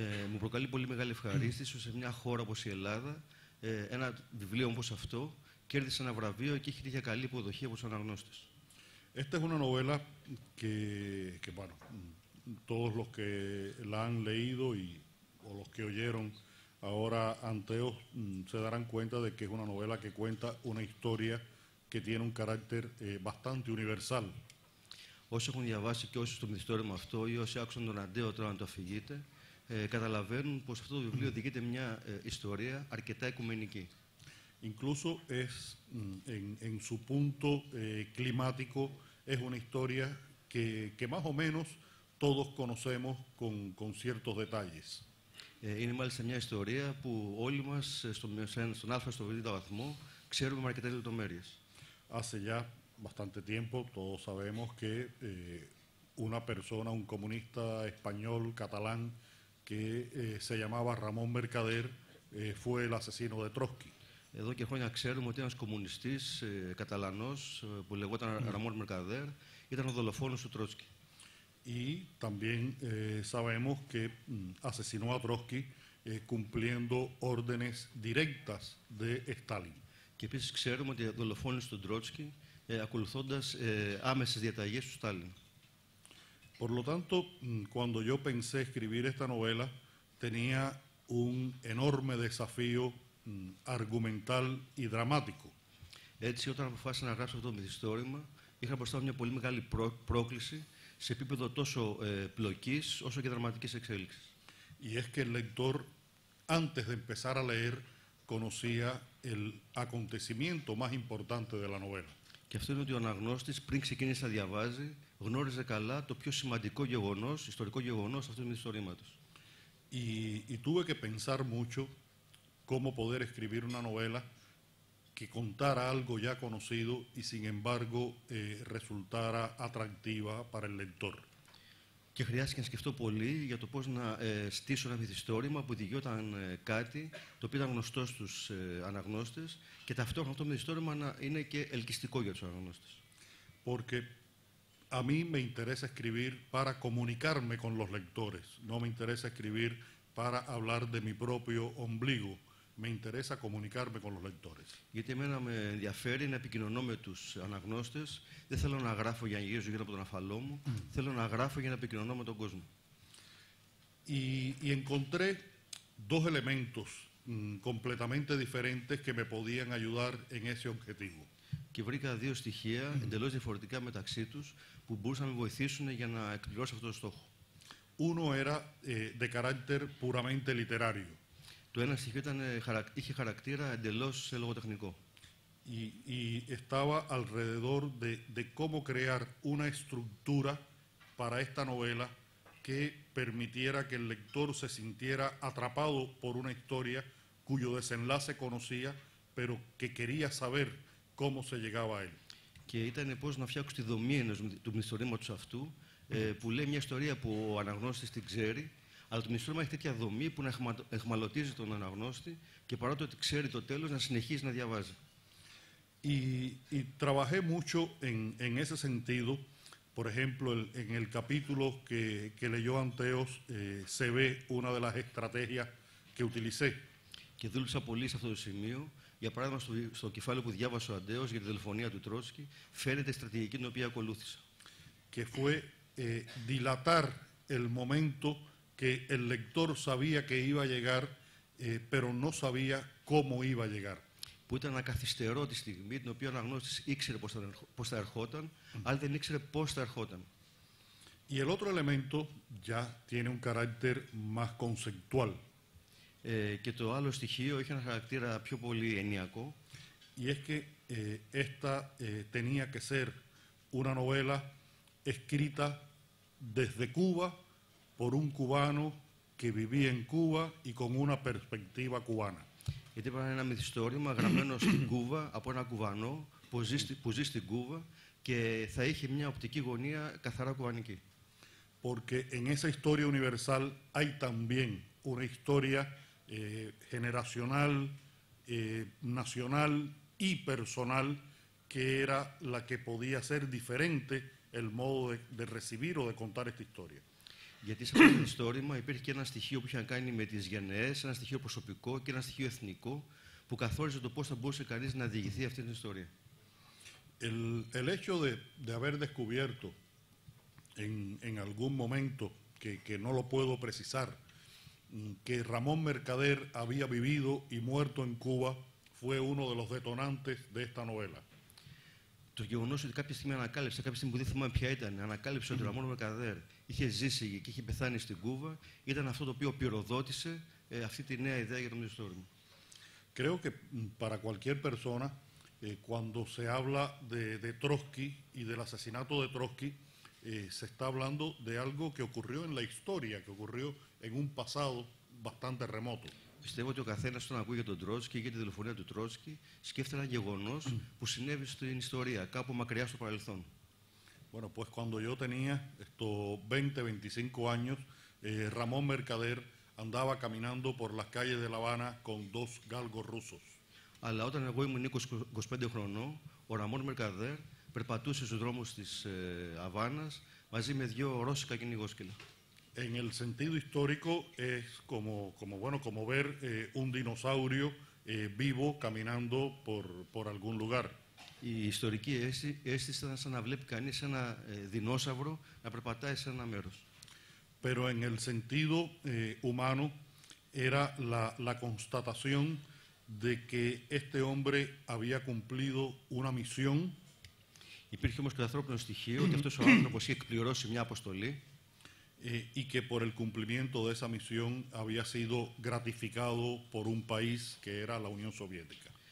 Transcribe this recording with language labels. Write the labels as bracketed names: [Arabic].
[Greek] Μου προκαλεί πολύ μεγάλη ευχαρίστηση σε μια χώρα όπως η Ελλάδα, ένα βιβλίο όπως αυτό κέρδισε ένα βραβείο και έχει για καλή υποδοχή από τους αναγνώστες. [Spanish] Esta es una novela que bueno, todos los que la han leído o los que oyeron ahora Anteos se darán cuenta de que es una novela que cuenta una historia que tiene un carácter bastante universal. [Greek] Όσοι έχουν διαβάσει και όσοι στο μυθιστόρημα αυτό ή όσοι άκουσαν τον Αντέο τώρα να το αφηγείται, καταλαβαίνουν πως αυτό το βιβλίο διηγείται μια ιστορία αρκετά οικουμενική. [Spanish] Incluso es, en su punto climático, es una historia que más o menos todos conocemos con ciertos detalles. [Greek] Είναι μάλιστα μια ιστορία που όλοι μας στον α στο β βαθμό ξέρουμε με αρκετές λεπτομέρειες. [Spanish] Hace ya bastante tiempo todos sabemos que una persona, un comunista español, catalán, que se llamaba Ramón Mercader, fue el asesino de Trotsky. [Greek] Εδώ και χρόνια ξέρουμε ότι ένας κομμουνιστής καταλανός που λεγόταν Ραμόν Μερκαδέρ ήταν ο δολοφόνος του Τρότσκι. [Spanish] Y también sabemos que asesinó a Trotsky cumpliendo órdenes directas de Stalin. [Greek] Και επίσης ξέρουμε ότι δολοφόνησε τον Τρότσκι ακολουθώντας άμεσες διαταγές του Στάλιν. [Spanish] Por lo tanto, cuando yo pensé escribir esta novela, tenía un enorme desafío argumental y dramático. [Greek] Έτσι, όταν αποφάσισα να γράψω αυτό το μυθιστόρημα, είχα μπροστά μου μια πολύ μεγάλη πρόκληση σε επίπεδο τόσο πλοκής όσο και δραματικής εξέλιξης. [Spanish] Y es que el lector, antes de empezar a leer, conocía el acontecimiento más importante de la novela. [Greek] Και αυτό είναι ότι ο αναγνώστης, πριν ξεκίνησε να διαβάζει, γνώριζε καλά το πιο σημαντικό γεγονός, ιστορικό γεγονός αυτού του μυθιστορήματος. [Spanish] Y tuve que pensar mucho cómo poder escribir una novela que contara algo ya conocido y sin embargo resultara atractiva para el lector. [Greek] Και χρειάστηκε να σκεφτώ πολύ για το πώς να στήσω ένα μυθιστόρημα που διηγιόταν κάτι το οποίο ήταν γνωστό στους αναγνώστες και ταυτόχρονα αυτό το μυθιστόρημα να είναι και ελκυστικό για τους αναγνώστες. [Spanish] Porque a mí me interesa escribir para comunicarme con los lectores. No me interesa escribir para hablar de mi propio ombligo. Me interesa comunicarme con los lectores. [Greek] Γιατί εμένα με ενδιαφέρει να επικοινωνώ με τους αναγνώστες. Δεν θέλω να γράφω για να γυρίζω γύρω από τον αφαλό μου. Θέλω να γράφω για να επικοινωνώ με τον κόσμο. [Spanish] Y encontré dos elementos completamente diferentes que me podían ayudar en ese objetivo. [Greek] Και βρήκα δύο στοιχεία εντελώς διαφορετικά μεταξύ τους που μπορούσαν να με βοηθήσουν για να εκπληρώσω αυτό το στόχο. [Spanish] Uno era de carácter puramente literario. [Greek] Το ένα στοιχείο είχε χαρακτήρα εντελώς λογοτεχνικό. [Spanish] Y estaba alrededor de cómo crear una estructura para esta novela que permitiera que el lector se sintiera atrapado por una historia cuyo desenlace conocía, pero que quería saber cómo se llegaba a él. [Greek] Και ήταν πώς να φτιάξω τη δομή του μυθιστορήματος αυτού, που λέει μια ιστορία που ο αναγνώστης την ξέρει, αλλά το μυθιστόρημα έχει τέτοια δομή που να εχμαλωτίζει τον αναγνώστη και παρά το ότι ξέρει το τέλος να συνεχίζει να διαβάζει. [Spanish] Y trabajé mucho en ese sentido. Por ejemplo, en el capítulo que leyó Anteos se ve una de las estrategias que utilicé. [Greek] Και δούλεψα πολύ σε αυτό το σημείο. Για παράδειγμα, στο κεφάλαιο που διάβασε ο Αντέος για τη δολοφονία του Τρότσκι, φαίνεται η στρατηγική την οποία ακολούθησα. [Spanish] Que fue dilatar el momento que el lector sabía que iba a llegar, pero no sabía cómo iba a llegar. [Greek] Που ήταν να καθυστερώ τη στιγμή την οποία ο αναγνώστης ήξερε πώς θα ερχόταν, αλλά δεν ήξερε πώς θα ερχόταν. [Spanish] Y el otro elemento ya tiene un carácter más conceptual. [Greek] Και το άλλο στοιχείο είχε ένα χαρακτήρα πιο πολύ ενιακό. [Spanish] Y es que esta tenía que ser una novela escrita desde Cuba por un cubano que vivía en Cuba y con una perspectiva cubana. [Greek] Γιατί ήταν ένα μυθιστόρημα γραμμένο στην Κούβα από ένα Κουβανό που ζει στην Κούβα και θα είχε μια οπτική γωνία καθαρά κουβανική. [Spanish] Porque en esa historia universal hay también una historia generacional, nacional y personal que era la que podía ser diferente el modo de recibir o de contar esta historia. [Greek] Γιατί σε αυτό το μυθιστόρημα υπήρχε και ένα στοιχείο που είχε να κάνει με τις γενναίες, ένα στοιχείο προσωπικό και ένα στοιχείο εθνικό που καθόριζε το πώς θα μπορούσε κανείς να διηγηθεί αυτή την ιστορία. [Spanish] El hecho de haber descubierto en algún momento, que no lo puedo precisar, que Ramón Mercader había vivido y muerto en Cuba, fue uno de los detonantes de esta novela. [Greek] Το γεγονός ότι κάποια στιγμή ανακάλυψε, κάποια στιγμή που δεν θυμάμαι ποια ήταν, ανακάλυψε ότι ο Ραμόν Μερκαδέρ είχε ζήσει και είχε πεθάνει στην Κούβα, ήταν αυτό το οποίο πυροδότησε αυτή τη νέα ιδέα για το μυθιστόρημα. [Spanish] Creo que para cualquier persona, cuando se habla de Trotsky y del asesinato de Trotsky, se está hablando de algo que ocurrió en la historia, que ocurrió en un pasado bastante remoto. [Greek] Πιστεύω ότι ο καθένας όταν ακούει για τον Τρότσκι ή για τη δολοφονία του Τρότσκι σκέφτεται ένα γεγονός που συνέβη στην ιστορία, κάπου μακριά στο παρελθόν. [Spanish] Bueno, pues cuando yo tenía estos 20, 25 años, Ramón Mercader andaba caminando por las calles de La Habana con dos galgos rusos. [Greek] Αλλά όταν εγώ ήμουν 20-25 χρονών, ο Ραμόν Μερκαδέρ περπατούσε στους δρόμους της Αβάνας μαζί με δύο ρώσικα κυνηγόσκυλα. [Spanish] En el sentido histórico es como ver un dinosaurio vivo caminando por algún lugar. [Greek] Η ιστορική αίσθηση ήταν σαν να βλέπει κανείς ένα δεινόσαυρο να περπατάει σε ένα μέρος. [Spanish] Pero en el sentido humano era la constatación de que este hombre había cumplido una misión. [Greek] Υπήρχε όμως και το ανθρώπινο στοιχείο ότι αυτός ο άνθρωπος είχε εκπληρώσει μια αποστολή [Spanish] Y que por el cumplimiento de esa misión había sido gratificado por un país que era la Unión Soviética.